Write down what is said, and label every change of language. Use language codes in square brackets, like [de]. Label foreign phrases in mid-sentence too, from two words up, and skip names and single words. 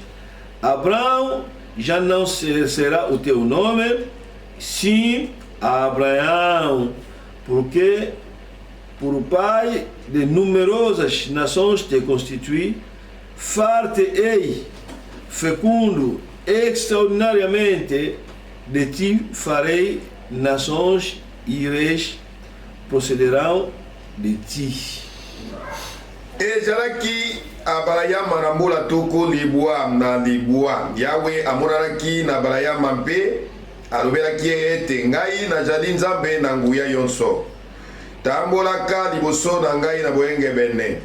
[pt] Abraão já não será o teu nome, sim Abraão, porque por pai de numerosas nações te constituí, far-te-ei fecundo extraordinariamente, de ti farei nações e reis procederão de ti. [ln] Ejalaki abalayama na mbola toko libwa na libwa. Yahweh amonanaki na balayama mpe alobelaki ete ngai nazali nzambe na nguya yonso. Tambolaka liboso na ngai na boyenge bene.